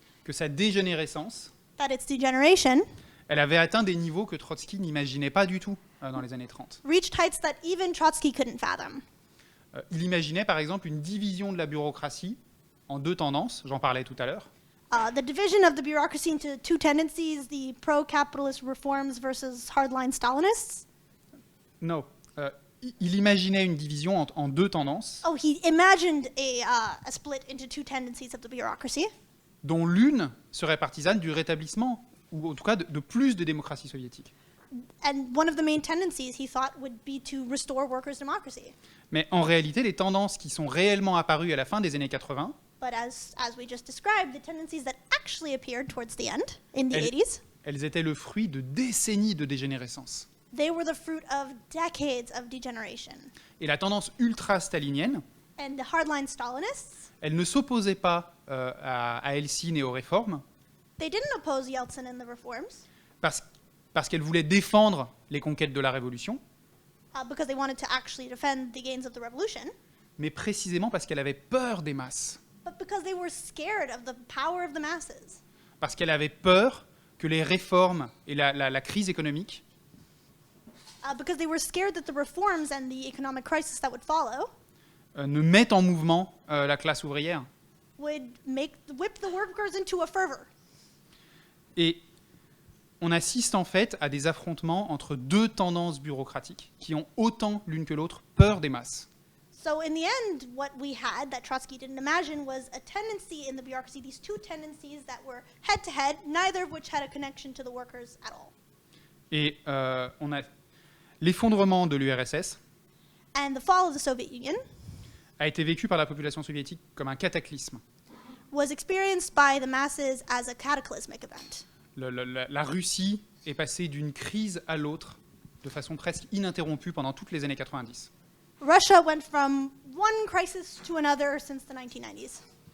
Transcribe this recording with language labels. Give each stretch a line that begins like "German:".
French: que sa dégénérescence,
English: that its degeneration,
French: elle avait atteint des niveaux que Trotsky n'imaginait pas du tout dans les années 30.
English: reached heights that even Trotsky couldn't fathom.
French: Il imaginait par exemple une division de la bureaucratie en deux tendances, j'en parlais tout à l'heure.
English: The division of the bureaucracy into two tendencies, the pro-capitalist reforms versus hardline Stalinists.
French: Non, il imaginait une division en deux tendances,
English: Oh, he imagined a split into two tendencies of the bureaucracy,
French: dont l'une serait partisane du rétablissement, ou en tout cas de plus de démocratie soviétique.
English: and one of the main tendencies he thought would be to restore workers' democracy.
French: Mais en réalité, les tendances qui sont réellement apparues à la fin des années 80,
English: But as we just described, the tendencies that actually appeared towards the end, in the
French: elles,
English: 80s,
French: elles étaient le fruit de décennies de dégénérescence.
English: they were the fruit of decades of degeneration.
French: Et la tendance ultra-stalinienne,
English: And the hardline Stalinists,
French: elle ne s'opposait pas à Helsinki et aux réformes,
English: they didn't oppose Yeltsin and the reforms
French: parce qu'elle voulait défendre les conquêtes de la révolution,
English: because they wanted to actually defend the gains of the revolution,
French: mais précisément parce qu'elle avait peur des masses,
English: but because they were scared of the power of the masses,
French: parce qu'elle avait peur que les réformes et la crise économique
English: because they were scared that the reforms and the economic crisis that would follow
French: ne mettent en mouvement la classe ouvrière.
English: would whip the workers into a fervor.
French: Et on assiste en fait à des affrontements entre deux tendances bureaucratiques qui ont autant l'une que l'autre peur des masses.
English: So in the end, what we had that Trotsky didn't imagine was a tendency in the bureaucracy, these two tendencies that were head-to-head, neither of which had a connection to the workers at all.
French: Et on a l'effondrement de l'URSS
English: And the fall of the Soviet Union
French: a été vécu par la population soviétique comme un cataclysme.
English: was experienced by the masses as a cataclysmic event.
French: La Russie est passée d'une crise à l'autre de façon presque ininterrompue pendant toutes les années 90.
English: Russia went from one crisis to another since the 1990s,